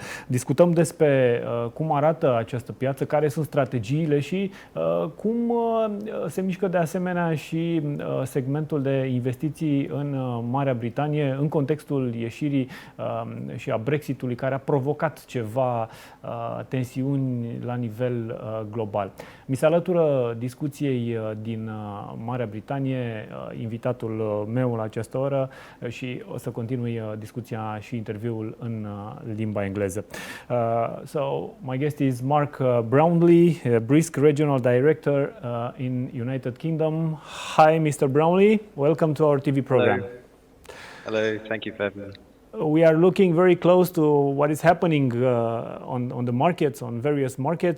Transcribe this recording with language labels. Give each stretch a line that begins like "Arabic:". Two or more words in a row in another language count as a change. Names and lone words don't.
Romanian: Discutăm despre cum arată această piață, care sunt strategiile și cum se mișcă de asemenea și segmentul de investiții în Marea Britanie în contextul ieșirii și a Brexitului, care a provocat ceva tensiuni la nivel global. Mi se alătură discuției din Marea Britanie invitatul meu la această oră și o să continui discuția și interviul în limba engleză.
English: So my guest is Mark Brownlee, Brisk Regional Director in United Kingdom. Hi, Mr. Brownlee. Welcome to our TV program. Hello. Thank you for having me. We are looking very close to what is happening on the markets, on various markets.